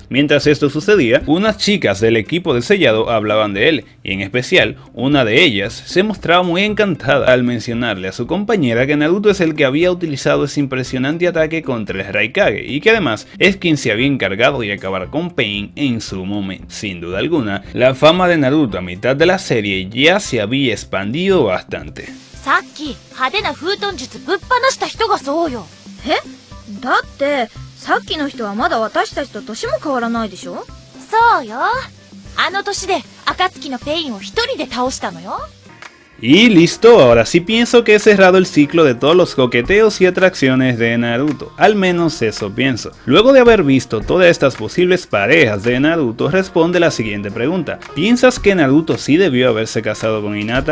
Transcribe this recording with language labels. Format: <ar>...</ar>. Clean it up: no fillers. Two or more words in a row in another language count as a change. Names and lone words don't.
<es>Mientras esto sucedía, unas chicas del equipo de sellado hablaban de él, y en especial, una de ellas se mostraba muy encantada al mencionarle a su compañera que Naruto es el que había utilizado ese impresionante ataque contra el Raikage y que además es quien se había encargado de acabar con Pain en su momento. Sin duda alguna, la fama de Naruto a mitad de la serie ya se había expandido bastante.</es> <ja>さっき派手な風遁術ぶっ放した人がそうよ。え？だってさっきの人はまだ私たちと年も変わらないでしょ？そうよ。あの年で暁のペインを一人で倒したのよ。</ja> <es>Y listo, ahora sí pienso que he cerrado el ciclo de todos los coqueteos y atracciones de Naruto, al menos eso pienso. Luego de haber visto todas estas posibles parejas de Naruto, responde la siguiente pregunta: ¿piensas que Naruto sí debió haberse casado con Hinata?</es>